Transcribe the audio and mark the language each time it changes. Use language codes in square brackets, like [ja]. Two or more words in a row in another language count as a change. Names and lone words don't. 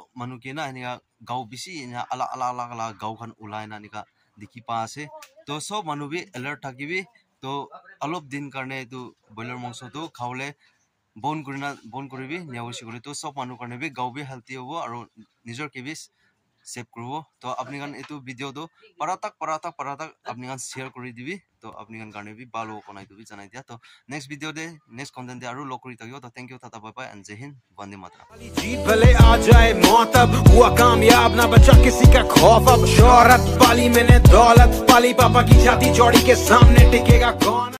[nag] manuke na enia gaw bisi ina ala gaw khan ulai na nika dikhi pa ase to sob manu bi alert thakibi to alop din karne tu boiler mongso to khawle bon koribi neosi kori to sob manu karne bi gaw bi healthy hobo aro nijor ke bis save korbo to apni kan etu video to paratak apni kan share kori dibi to apni kan karne bi balo konai tu bi janai dia to next video de next content de aru lokori takyo to [en] thank you tata bye bye and [hi] जय हिंद वंदे मातरम जीत भले आ जाए मौत अब हुआ कामयाब ना बचा किसी का खौफ अब शोहरत पाली मैंने दौलत पाली पापा की छाती चौड़ी के सामने टिकेगा कौन।